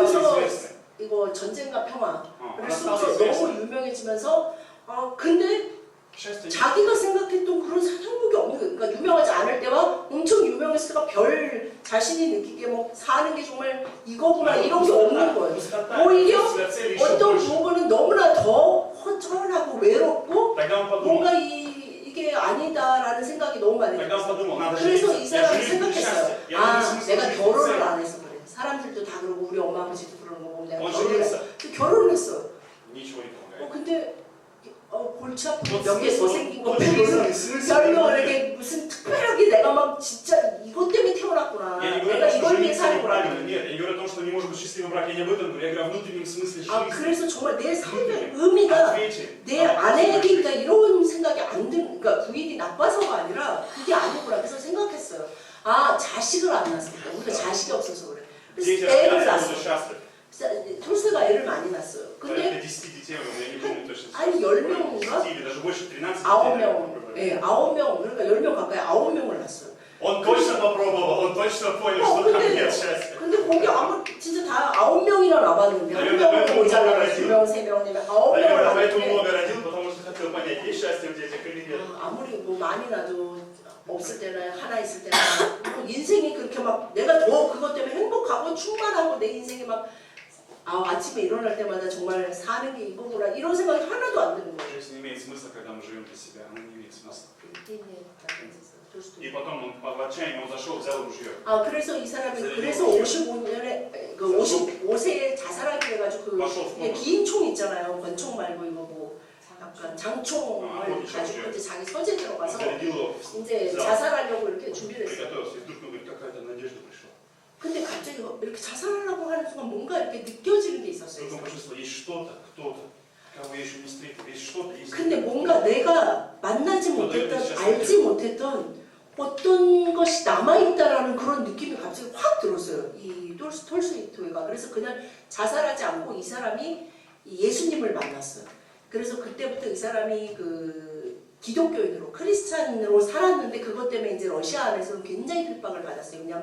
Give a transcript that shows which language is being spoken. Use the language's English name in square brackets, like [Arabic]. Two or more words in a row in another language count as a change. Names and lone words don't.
[Korean] 거기서 [Russian] известной. [Korean] 이거 전쟁과 평화를 [Russian] она [Korean] 쓰면서 [Russian] стала [Korean] 너무 [Russian] известной. [Korean] 유명해지면서 근데 [Russian] Счастья нет. [Korean] 자기가 생각했던 그런 행복이 없는 거예요. 그러니까 유명하지 않을 때와 엄청 유명했을 때가 별 자신이 느끼기에 뭐 사는 게 정말 이거구나 이런 게 없는 거예요. 오히려 어떤 부분은 너무나 더 허전하고 외롭고 [Russian] Тогда он подумал, [Korean] 뭔가 이게 아니다라는 생각이 너무 많이 [Russian] тогда он [Korean] 들었어요. [Russian] подумал, надо [Korean] 그래서 [Russian] жить. [Korean] 이 [Russian] Я [Korean] 사람이 [Russian] живу для [Korean] 생각했어요. [Russian] счастья. Я найду смысл [Korean] 내가 [Russian] жизни в [Korean] 결혼을 [Russian] цели. [Korean] 안 해서 그래. 사람들도 다 그러고 우리 엄마 아버지도 그러는 거 보면 내가 어, 결혼을 [Russian] женился. [Korean] 했어. 결혼을 했어요. [Russian] Ничего не помогает. [Korean] 근데 골치 아프고 뭐 몇개 더 [Russian] смысл, [Korean] 생긴 거 뭐 보면은 [Russian] смысл [Korean] 별로 있는 이렇게 무슨 특별하게 내가 막 진짜 이것 때문에 태어났구나. [Russian] Я не говорю, [Korean] 내가 [Russian] что [Korean] 이걸 위해 [Russian] жениться неправильно, [Korean] 사는구나. [Russian] нет. Я не говорю о том, что не может быть счастливый брак, я не об этом говорю. Я говорю о внутреннем смысле жизни. [Korean] 그래서 정말 내 삶의 의미가 [Russian] Ответьте. [Korean] 내 아내에게니까 이런 생각이 안 드는, 그러니까 부인이 나빠서가 아니라 그게 아니구나. 그래서 생각했어요. 자식을 안 낳았으니까 우리가 자식이 없어서 그래. [Russian] Дети [Korean] 그래서 애를 [Russian] рождаются, [Korean] 낳았어. [Russian] будут счастливы. [Korean] 톨스토이가 애를 많이 낳았어요. 근데 [Russian] Порядка 10 детей, я не помню точно. [Korean] 아니 10명인가? [Russian] 10 или даже больше, 13 [Korean] 9명, [Russian] детей. [Korean] 네, 9명, 그러니까 10명 가까이 9명을 낳았어요. [Russian] Он точно попробовал, он точно понял, что там нет счастья. [Korean] 근데 거기 진짜 다 9명이나 남았는데 한 명은 모자라요. 2명, 3명, 4명, 9명을 [Russian] Наверное, поэтому [Korean] 낳았는데 [Russian] много родил, потому что хотел понять, есть счастье в детях или нет. [Korean] 아무리 뭐 많이 나도 없을 때는 하나 있을 때는 인생이 그렇게 막 내가 더 그것 때문에 행복하고 충만하고 내 인생이 막 아침에 일어날 때마다 정말 사는 게 이거구나 이런 생각이 하나도 안 드는 거예요. [Russian] Жизнь не имеет смысла, когда мы живем для себя, она не имеет смысла. И [Korean] 이 [Russian] потом он в отчаянии он зашел, взял ружье. [Korean] 그래서 이 사람이 그래서 55년에 그 55세에 자살하게 돼가지고 그 기인총 있잖아요. 권총 말고 이거 뭐 약간 장총을 가지고 그때 자기 서재 들어가서 [Russian] Он зарядил его, [Korean] 이제 자살하려고 이렇게 준비를 했어요. [Russian] приготовился, и вдруг он говорит, какая-то надежда пришла. [Korean] 근데 갑자기 이렇게 자살하려고 하는 순간 뭔가 이렇게 느껴지는 게 있었어요. [Russian] Вдруг он почувствовал, есть что-то, кто-то, кого я еще не встретил, есть что-то, есть. [Korean] 근데 뭔가 내가 만나지 못했던, 알지 못했던 어떤 것이 남아있다라는 그런 느낌이 갑자기 확 들었어요. 이 톨스토이가. 그래서 그냥 자살하지 않고 이 사람이 예수님을 만났어요. 그래서 그때부터 이 사람이 그 기독교인으로 크리스찬으로 살았는데 그것 때문에 이제 러시아 안에서는 굉장히 핍박을 받았어요.